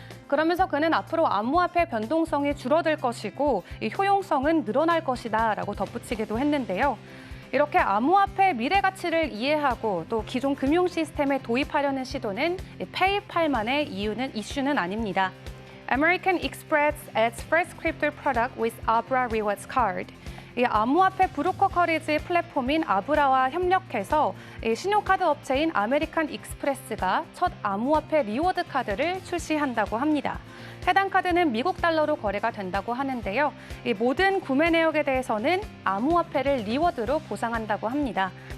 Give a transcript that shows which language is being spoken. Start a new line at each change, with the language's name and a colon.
Korean: 그러면서 그는 앞으로 암호화폐 변동성이 줄어들 것이고 이 효용성은 늘어날 것이다라고 덧붙이기도 했는데요. 이렇게 암호화폐의 미래 가치를 이해하고 또 기존 금융 시스템에 도입하려는 시도는 페이팔만의 이슈는 아닙니다.
English: American Express adds first crypto product with Abra Rewards Card.
Korean: 이 암호화폐 브로커 커리지 플랫폼인 아브라와 협력해서 신용카드 업체인 아메리칸 익스프레스가 첫 암호화폐 리워드 카드를 출시한다고 합니다. 해당 카드는 미국 달러로 거래가 된다고 하는데요. 이 모든 구매 내역에 대해서는 암호화폐를 리워드로 보상한다고 합니다.